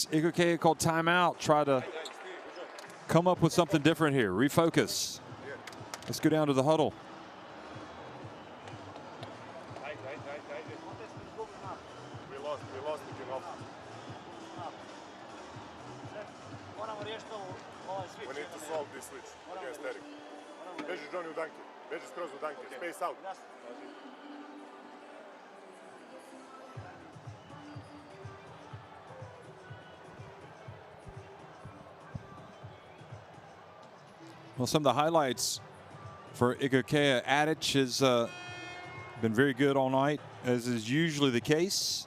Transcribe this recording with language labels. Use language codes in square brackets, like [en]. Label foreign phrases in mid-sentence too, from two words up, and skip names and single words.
[en] Igokea called timeout, try to come up with something different here, refocus. Let's go down to the huddle. We lost it enough. We need to solve this switch against Eric. [sr] Beži Johnny u danke. Beži skroz u danke. [en] Space out. Well, some of the highlights for Igokea. Adic has been very good all night, as is usually the case.